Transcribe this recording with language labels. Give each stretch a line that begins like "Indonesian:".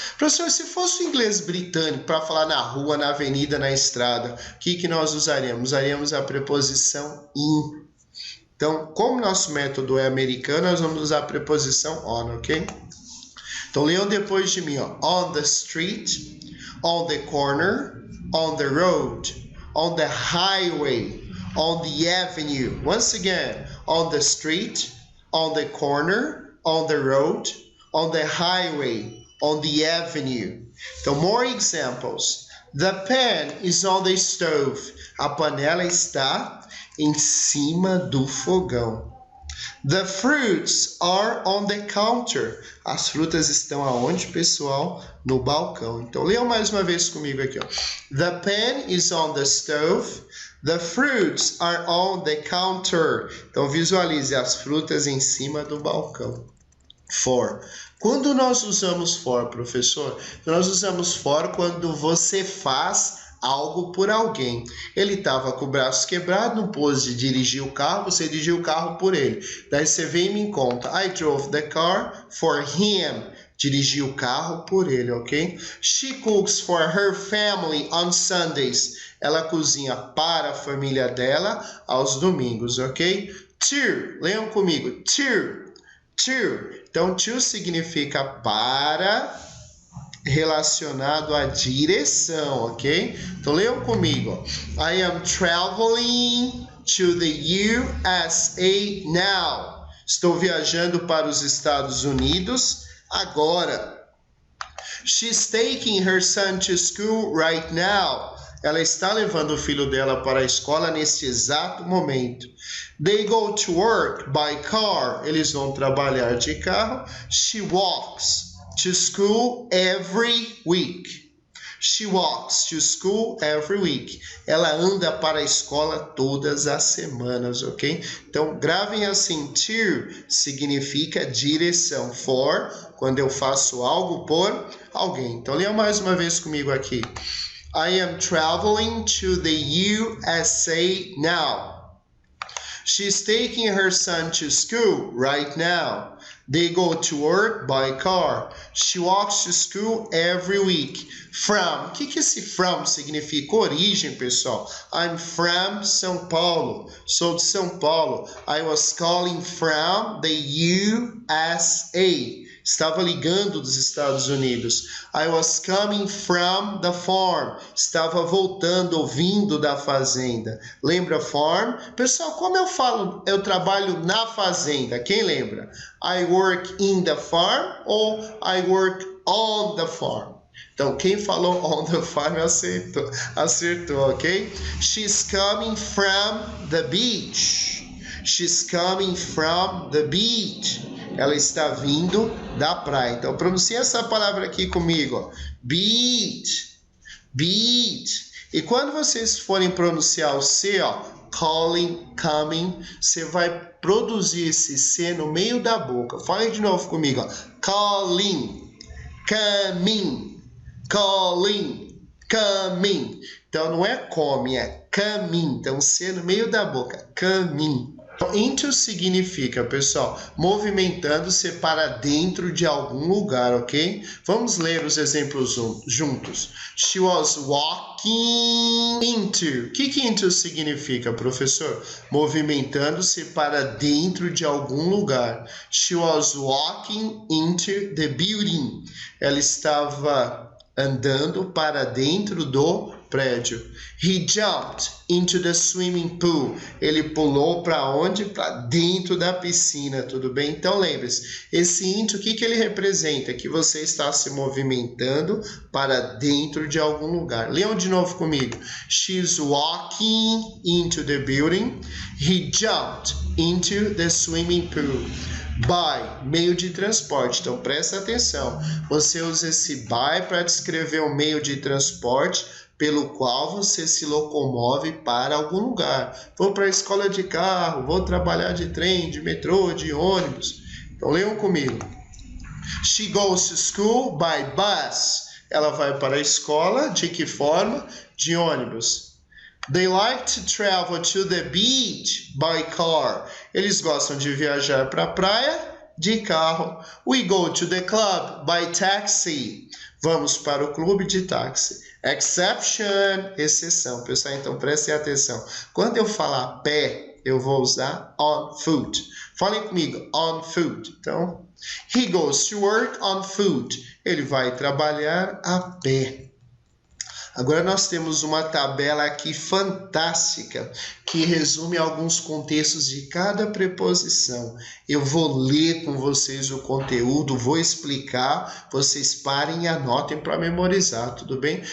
Portuguese: Professor, se fosse o inglês britânico para falar na rua, na avenida, na estrada, o que nós usaríamos? Usaríamos a preposição in. Então, como nosso método é americano, nós vamos usar a preposição on, ok? Então, leiam depois de mim, ó.
English: On the street, on the corner, on the road, on the highway, on the avenue. Once again, on the street, on the corner, on the road, on the highway, on the avenue. Então, more examples. The pan is on the stove.
Portuguese: A panela está em cima do fogão.
English: The fruits are on the counter.
Portuguese: As frutas estão aonde, pessoal? No balcão. Então, leiam mais uma vez comigo aqui, ó.
English: The pen is on the stove. The fruits are on the counter.
Portuguese: Então, visualize as frutas em cima do balcão. For. Quando nós usamos for, professor? Nós usamos for quando você faz algo por alguém. Ele estava com o braço quebrado, não pôde dirigir o carro, você dirigiu o carro por ele. Daí você vem e me conta,
English: I drove the car for him.
Portuguese: Dirigi o carro por ele, ok?
English: She cooks for her family on Sundays.
Portuguese: Ela cozinha para a família dela aos domingos, ok? To, leiam comigo, to. Então, to significa para, relacionado à direção, ok? Então, leiam comigo.
English: I am traveling to the USA now.
Portuguese: Estou viajando para os Estados Unidos agora.
English: She's taking her son to school right now.
Portuguese: Ela está levando o filho dela para a escola neste exato momento.
English: They go to work by car.
Portuguese: Eles vão trabalhar de carro.
English: She walks to school every week. She walks to school every week.
Portuguese: Ela anda para a escola todas as semanas, ok? Então, gravem assim. To significa direção. For, quando eu faço algo por alguém. Então, leiam mais uma vez comigo aqui.
English: I am traveling to the USA now. She's taking her son to school right now. They go to work by car. She walks to school every week.
Portuguese: From. O que esse from significa? Origem, pessoal.
English: I'm from São Paulo.
Portuguese: Sou de São Paulo.
English: I was calling from the USA.
Portuguese: Estava ligando dos Estados Unidos.
English: I was coming from the farm.
Portuguese: Estava voltando, ouvindo da fazenda. Lembra farm? Pessoal, como eu falo, eu trabalho na fazenda. Quem lembra?
English: I work in the farm ou I work on the farm?
Portuguese: Então, quem falou on the farm acertou, ok?
English: She's coming from the beach. She's coming from the beach.
Portuguese: Ela está vindo da praia. Então, pronuncie essa palavra aqui comigo. Ó. Beach. Beach. E quando vocês forem pronunciar o C, ó, calling, coming, você vai produzir esse C no meio da boca. Fale de novo comigo. Ó.
English: Calling, coming, calling, coming.
Portuguese: Então, não é come, é coming. Então, C no meio da boca. Coming. Into significa, pessoal, movimentando-se para dentro de algum lugar, ok? Vamos ler os exemplos juntos.
English: She was walking into.
Portuguese: O que into significa, professor? Movimentando-se para dentro de algum lugar.
English: She was walking into the building.
Portuguese: Ela estava andando para dentro do prédio.
English: He jumped into the swimming pool.
Portuguese: Ele pulou para onde? Para dentro da piscina, tudo bem? Então lembre-se, esse into, o que ele representa? Que você está se movimentando para dentro de algum lugar. Leiam de novo comigo.
English: She's walking into the building. He jumped into the swimming pool.
Portuguese: By, meio de transporte. Então presta atenção. Você usa esse by para descrever o meio de transporte pelo qual você se locomove para algum lugar. Vou para a escola de carro, vou trabalhar de trem, de metrô, de ônibus. Então leiam comigo.
English: She goes to school by bus.
Portuguese: Ela vai para a escola, de que forma? De ônibus.
English: They like to travel to the beach by car.
Portuguese: Eles gostam de viajar para a praia de carro.
English: We go to the club by taxi.
Portuguese: Vamos para o clube de táxi. Exception, exceção. Pessoal, então prestem atenção. Quando eu falar pé, eu vou usar on foot. Falem comigo, on foot.
English: Então, he goes to work on foot.
Portuguese: Ele vai trabalhar a pé. Agora nós temos uma tabela aqui fantástica que resume alguns contextos de cada preposição. Eu vou ler com vocês o conteúdo, vou explicar, vocês parem e anotem para memorizar, tudo bem?